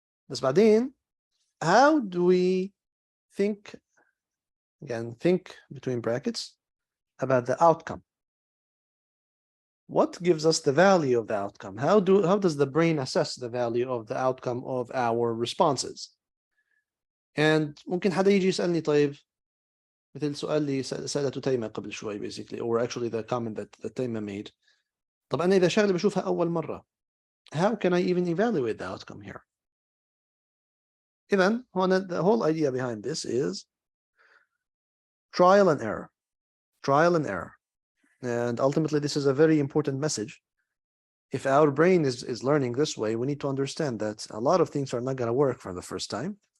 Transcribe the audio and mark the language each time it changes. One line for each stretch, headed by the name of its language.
Arabic: بس بعدين,
English: how do we think, again, think between brackets, about the outcome? What gives us the value of the outcome? How does the brain assess the value of the outcome of our responses? And
Arabic: ممكن حدا يجي يسألني طيب مثل سؤال اللي سألته تيمة قبل شوي
English: basically, or actually the comment that
Arabic: تيمة
English: made.
Arabic: طب أنا إذا شغلة بشوفها أول مرة,
English: how can I even evaluate the outcome here?
Arabic: إذن هنا
English: the whole idea behind this is trial and error. Trial and error. And ultimately this is a very important message. If our brain is learning this way, we need to understand that a lot of things are not going to work for the first time.